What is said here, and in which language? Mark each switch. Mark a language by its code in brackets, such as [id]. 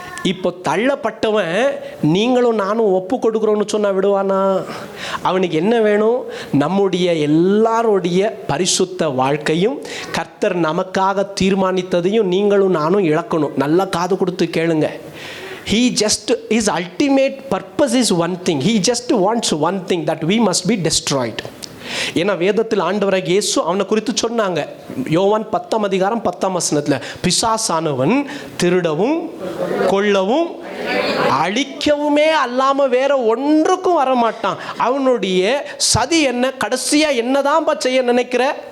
[ta] இப்போ தள்ளப்பட்டவன் நீங்களும் நானும் ஒப்பு கொடுக்குறோன்னு சொன்னா விடுவானா? அவனுக்கு என்ன வேணும்? நம்முடைய எல்லாருடைய பரிசுத்த வாழ்க்கையும் கர்த்தர் நமக்காக தீர்மானித்ததையும் நீங்களும் நானும் இழக்கணும். நல்லா காது கொடுத்து கேளுங்க. [en] His ultimate purpose is one thing. He just wants one thing, that we must be destroyed. [ta] ஏன்னா வேதத்தில் ஆண்டவராகிய இயேசு அவனை குறித்து சொன்னாங்க. யோவான் 10:10 பிசாசானவன் திருடவும் கொல்லவும் அழிக்கவுமே அல்லாம வேற ஒன்றுக்கும் வரமாட்டான். அவனுடைய சதி என்ன? கடைசியா என்னதான் செய்ய நினைக்கிற?